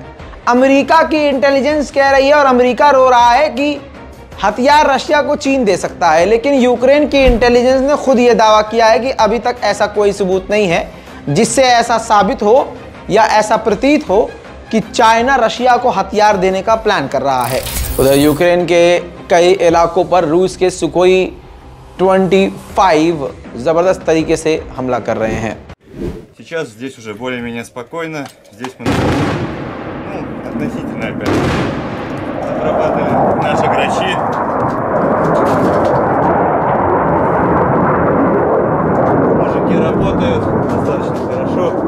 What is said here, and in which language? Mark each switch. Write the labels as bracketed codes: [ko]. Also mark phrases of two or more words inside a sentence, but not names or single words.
[hi] अमेरिका की इंटेलिजेंस कह रही है और अमेरिका रो रहा है कि हथियार रशिया को चीन दे सकता है, लेकिन यूक्रेन की इंटेलिजेंस ने खुद ये दावा किया है कि अभी तक ऐसा कोई सबूत नहीं है जिससे ऐसा साबित हो या ऐसा प्रतीत हो कि चाइना रशिया को हथियार देने का प्लान कर रहा है। उधर यूक्रेन के कई इलाकों पर रूस के सुखोई 25 जबरदस्त तरीके से हमला कर रहे हैं। [ru] Сейчас здесь уже более-менее спокойно. Здесь мы относительно опять отрабатывали наши грачи. Мужики работают достаточно хорошо.